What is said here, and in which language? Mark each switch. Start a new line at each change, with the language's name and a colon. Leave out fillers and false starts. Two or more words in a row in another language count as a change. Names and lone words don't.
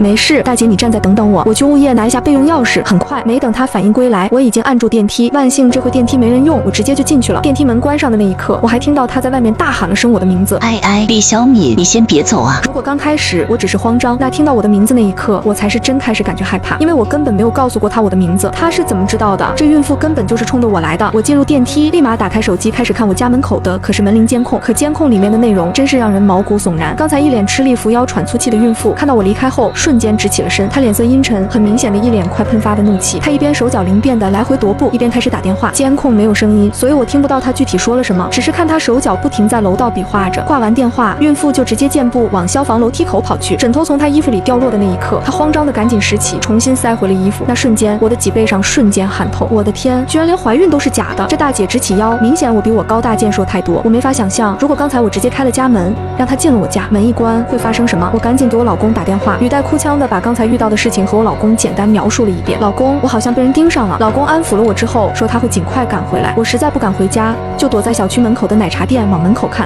Chinese: 没事，大姐你站在等等我，我去物業拿一下備用鑰匙。很快，沒等她反應歸來，我已經按住電梯。萬幸這回電梯沒人用，我直接就進去了。電梯門關上的那一刻，我還聽到她在外面大喊了聲我的名字：“ 哎，李小敏，你先別走啊！” 如果剛開始我只是慌張，那聽到我的名字那一刻，我才是真開始感覺害怕，因為我根本沒有告訴過她我的名字，她是怎麼知道的？這孕婦根本就是衝着我來的。我進入電梯，立馬打開手機開始看我家門口的可是門鈴監控，可監控裡面的內容真是讓人毛骨悚然。剛才一臉吃力扶腰喘粗氣的孕婦，看到我離開後，瞬間直起了身，她臉色陰沉，很明顯的一臉快噴發的怒氣。她一邊手腳靈便的來回踱步，一邊開始打電話。監控沒有聲音，所以我聽不到她具體說了什麼，只是看她手腳不停在樓道比劃着。掛完電話，孕婦就直接健步往消防樓梯口跑去。枕頭從她衣服裡掉落的那一刻，她慌張的趕緊拾起，重新塞回了衣服。那瞬間，我的脊背上瞬間寒透。我的天，居然連懷孕都是假的！這大姐直起腰，明顯我比我高大健碩太多。我沒法想象，如果剛才我直接開了家門，讓她進了我家，門一關會發生什麼？我趕緊給我老公打電話，語帶哭腔的把剛才遇到的事情和我老公簡單描述了一遍。老公，我好像被人盯上了。老公安撫了我之後，說他會盡快趕回來。我實在不敢回家， 就躲在小区门口的奶茶店往门口看。